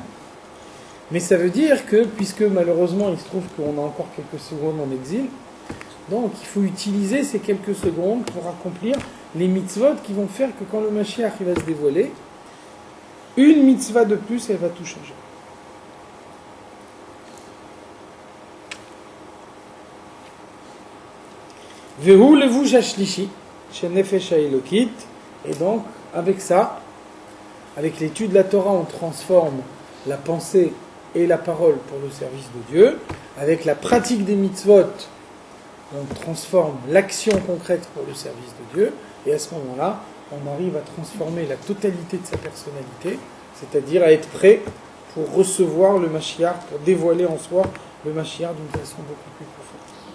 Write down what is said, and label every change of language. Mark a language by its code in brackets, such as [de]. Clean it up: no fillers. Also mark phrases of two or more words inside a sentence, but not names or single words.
[fr] Mais ça veut dire que, puisque malheureusement il se trouve qu'on a encore quelques secondes en exil, donc il faut utiliser ces quelques secondes pour accomplir les mitzvot qui vont faire que quand le Mashiach il va se dévoiler, une mitzvah de plus, elle va tout changer. [he] והוא לבוש השלישי, שנפש האלוקית, [fr] et donc avec ça, avec l'étude de la Torah, on transforme la pensée et la parole pour le service de Dieu. Avec la pratique des mitzvot, on transforme l'action concrète pour le service de Dieu. Et à ce moment-là, on arrive à transformer la totalité de sa personnalité, c'est-à-dire à être prêt pour recevoir le Mashiach, pour dévoiler en soi le Mashiach d'une façon beaucoup plus profonde.